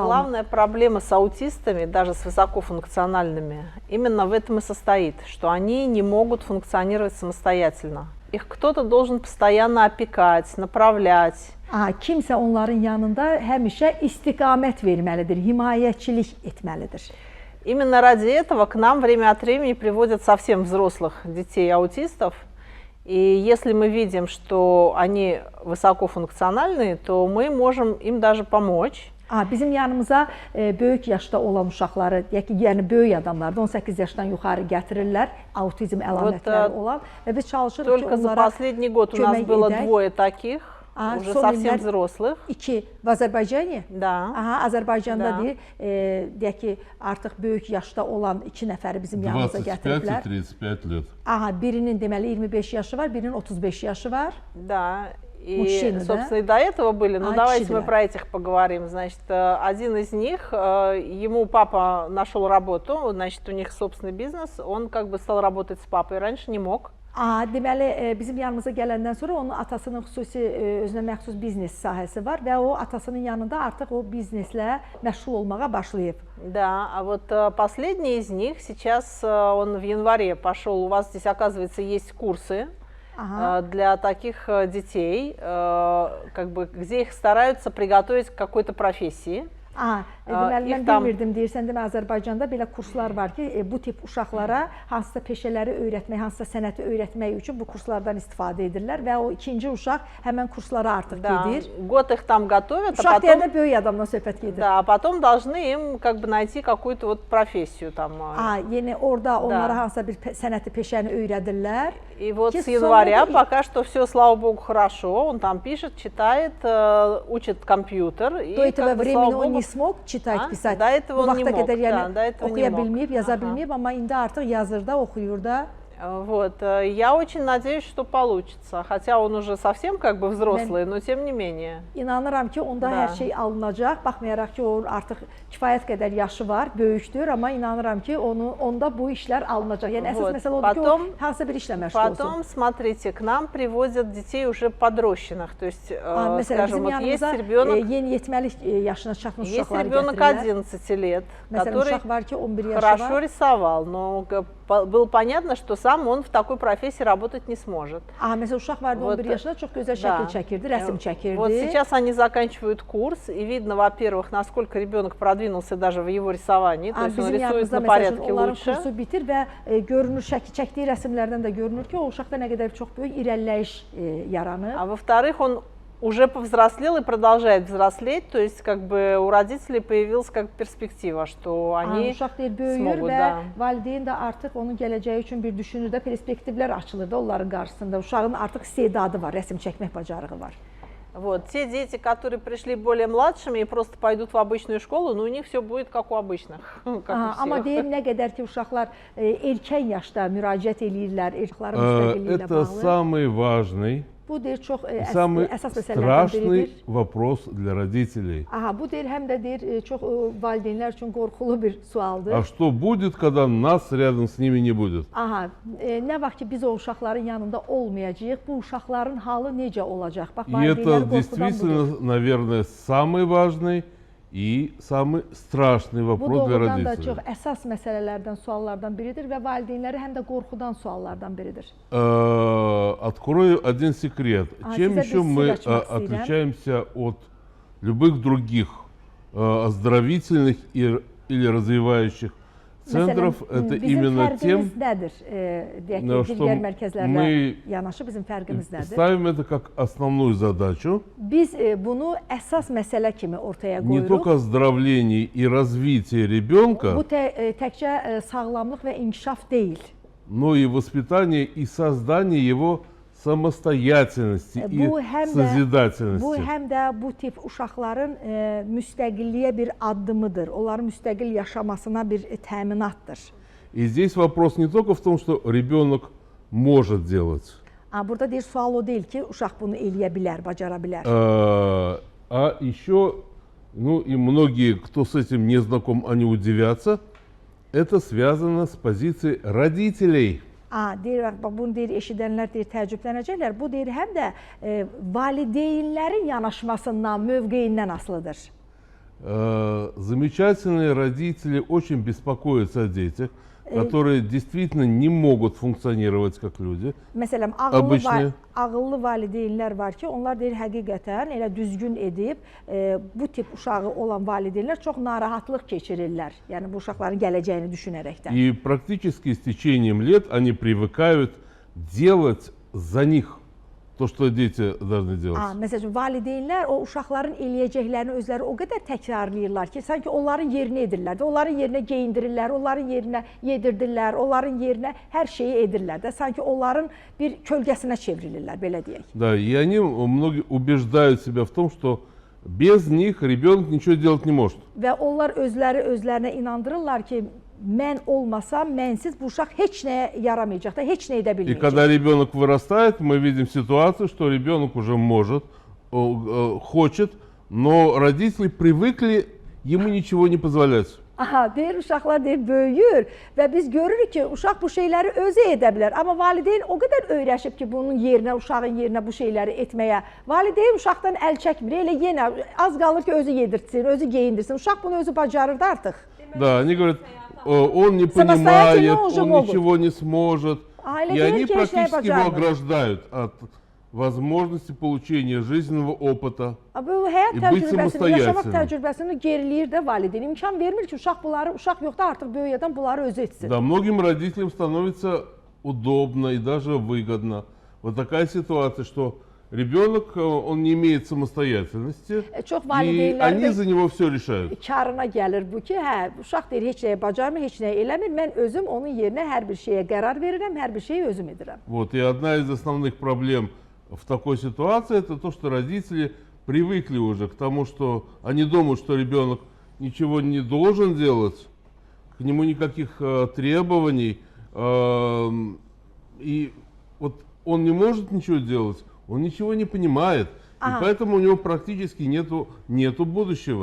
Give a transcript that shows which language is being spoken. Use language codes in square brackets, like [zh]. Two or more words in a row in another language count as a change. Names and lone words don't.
[ru] главная проблема с аутистами, даже с высокофункциональными, именно в этом и состоит, что они не могут функционировать самостоятельно. Их кто-то должен постоянно опекать, направлять. [az] Kimsə onların yanında həmişə istiqamət verməlidir, himayəçilik etməlidir. [ru] Именно ради этого к нам время от времени приводят совсем взрослых детей-аутистов. И если мы видим, что они высокофункциональные, то мы можем им даже помочь. [az] Bizim yanımıza böyük yaşda olan uşaqları, yəni böyük adamlar, 18 yaşdan yuxarı gətirirlər, autizm əlamətləri olan və biz çalışırıq ki, onlara [ru] Только за последний год у нас было двое таких, уже совсем взрослых. [az] İki, в Azərbaycanda? [ru] Да. [az] Azərbaycanda deyək ki, artıq böyük yaşda olan 2 nəfəri bizim yanımıza gətiriblər. [ru] 25-35 лет. [az] Birinin deməli 25 yaşı var, birinin 35 yaşı var. [ru] Да. И, Мужчины, собственно, и до этого были. Но давайте мы про этих поговорим. Значит, один из них, ему папа нашел работу, значит, у них собственный бизнес, он как бы стал работать с папой, раньше не мог. [az] Deməli, bizim yanımıza gələndən sonra onun atasının xüsusi özünə məxsus biznes sahəsi var və o atasının yanında artıq o bizneslə məşğul olmağa başlayıb. [ru] Да, а вот последний из них, сейчас он в январе пошел, у вас здесь, оказывается, есть курсы для таких детей, как бы, где их стараются приготовить к какой-то профессии. [az] Deməli, mən bilmirdim, deyirsən, demə Azərbaycanda belə kurslar var ki, bu tip uşaqlara hansısa peşələri öyrətmək, hansısa sənəti öyrətmək üçün bu kurslardan istifadə edirlər və o ikinci uşaq həmən kurslara artıq gedir. [ru] Год их там готовят, [az] Uşaq deyəndə böyük adamdan söhbət gedir. [ru] Да, а потом должны им как бы найти какую-то вот профессию там. [az] Yəni orada onlara hansısa bir sənəti, peşəni öyrədirlər. [ru] И вот с января пока что все, слава богу, хорошо. Он там пишет, читает, учит компьютер. До этого времени он не смог читать, писать. До этого он не мог. [az] Oxuya bilməyib, yaza bilməyib, amma indi artıq yazır da, oxuyur da. [ru] Вот, я очень надеюсь, что получится, хотя он уже совсем как бы взрослый, но тем не менее. [az] İnanıram ki, onda hər şey alınacaq, baxmayaraq ki, o artıq kifayət qədər yaşı var, böyükdür, amma inanıram ki, onda bu işlər alınacaq. Yəni əsas məsələ odur ki, o hansısa bir işlə məşğul olsun. [ru] Потом, смотрите, к нам привозят детей уже подрощенных, то есть, скажем, вот есть ребенок, [az] yeniyetməlik yaşına çatmış uşaqları [ru] есть ребенок 11 лет, который хорошо рисовал, но было понятно, что сам он в такой профессии работать не сможет. [az] Məsələn, uşaq vardı 11 yaşında, çox gözəl şəkil çəkirdi, rəsm çəkirdi. [ru] Вот сейчас они заканчивают курс, и видно, во-первых, насколько ребенок продвинулся даже в его рисовании, то есть он рисует на порядке лучше. [az] Kursu bitir və görünür, çəkdiyi rəsmlərdən də görünür ki, o uşaqda nə qədər çox böyük irəliləyiş yaranır. [ru] А во-вторых, он уже повзрослел и продолжает взрослеть, то есть как бы у родителей появилась как перспектива, что они смогут, да. [az] Valideyn də artıq onun gələcəyi üçün bir düşünür də, perspektivlər açılır da onların qarşısında. Uşağın artıq istedadı var, rəsm çəkmək bacarığı var. [ru] Вот, те дети, которые пришли более младшими и просто пойдут в обычную школу, ну, у них все будет как у обычных. [az] Amma deyim, nə qədər ki, uşaqlar erkən yaşda müraciət edirlər, uşaqların müstəqilliyi ilə bağlı. [ru] Это самый важный, самый страшный вопрос для родителей. [az] Bu deyir, həm də deyir, çox valideynlər üçün qorxulu bir sualdır. [ru] А что будет, когда нас рядом с ними не будет? [az] Nə vaxt ki, biz o uşaqların yanında olmayacağıq, bu uşaqların halı necə olacaq? Bax, [ru] И это действительно, наверное, самый важный и самый страшный вопрос для родителей. [az] Bu doğrudan da çox əsas məsələlərdən, suallardan biridir və valideynləri həm də qorxudan suallardan biridir. [ru] Открою один секрет. Чем еще мы отличаемся от любых других оздоровительных или развивающих центров, это именно тем, что мы ставим это как основную задачу. Не только оздоровление и развитие ребенка, но и воспитание и создание его самостоятельности и sözidательности. [az] Bu həm də bu tip uşaqların müstəqilliyə bir addımıdır. Onların müstəqil yaşamasına bir təminatdır. [ru] И здесь вопрос не только в том, что ребенок может делать. [az] Burada deyir, sual o deyil ki, uşaq bunu eləyə bilər, bacara bilər. [ru] А еще, ну и многие, кто с этим не знаком, они удивятся, это связано с позицией родителей. [az] Deyir, bunu deyir, eşidənlər deyir, təəccüblənəcəklər. Bu deyir, həm də valideynlərin yanaşmasından, mövqeyindən asılıdır. [ru] Замечательные родители очень беспокоятся о детях, которые действительно не могут функционировать как люди. [az] Məsələn, ağıllı valideynlər var ki, onlar deyir həqiqətən elə düzgün edib bu tip uşağı olan valideynlər çox narahatlıq keçirirlər. Yəni bu uşaqların gələcəyini düşünərəkdən. [ru] И практически с течением лет они привыкают делать за них то, что дети должны делать. [az] Məsələn, valideynlər o uşaqların eləyəcəklərini özləri o qədər təkrarlayırlar ki, sanki onların yerinə edirlər və onların yerinə geyindirirlər, onların yerinə yedirdirlər, onların yerinə hər şeyi edirlər də, sanki onların bir kölgəsinə çevrilirlər, belə deyək. [ru] Да, и они многие убеждают себя в том, что без них ребенок ничего делать не может. [az] Və onlar özlərinə inandırırlar ki, mən olmasam, mənsiz bu uşaq heç nəyə yaramayacaq da, heç nə edə [ru] И [az] bilməyəcək. [ru] когда ребенок вырастает, мы видим ситуацию, что ребенок уже может, хочет, но родители привыкли ему nичего не позволять. [az] Deyir, uşaqlar deyir, böyüyür və biz görürük ki, uşaq bu şeyləri özü edə bilər. Amma valideyn o qədər öyrəşib ki, bunun yerinə, uşağın yerinə bu şeyləri etməyə. Valideyn uşaqdan əl çəkmir, elə yenə az qalır ki, özü yedirtsin, özü geyindirsin. Uşaq bunu özü bacarırdı artıq. [ru] Да, они говорят, он не понимает, он ничего не сможет. И они практически его ограждают от возможности получения жизненного опыта [az] Bu həyat [ru] и быть [az] təcrübəsini, yaşamaq [ru] самостоятельным. [az] təcrübəsini geriləyir də valideyn. İmkan vermir ki, uşaq yoxda artıq böyük adam bunları özü etsin. [ru] Да, многим родителям становится удобно и даже выгодно. Вот такая ситуация, что ребенок, он не имеет самостоятельности, [az] Çox [ru] и [az] valideynlər [ru] они за него все решают. [az] karına gəlir bu ki, uşaq deyir, heç nəyə bacarmır, heç nəyə eləmir. Mən özüm onun yerinə hər bir şeyə qərar verirəm, hər bir şeyi özüm edirəm. [ru] Вот, и одна из основных проблем в такой ситуации, это то, что родители привыкли уже к тому, что они думают, что ребенок ничего не должен делать, к нему никаких требований, и вот он не может ничего делать, он ничего не понимает, и поэтому у него практически нету будущего.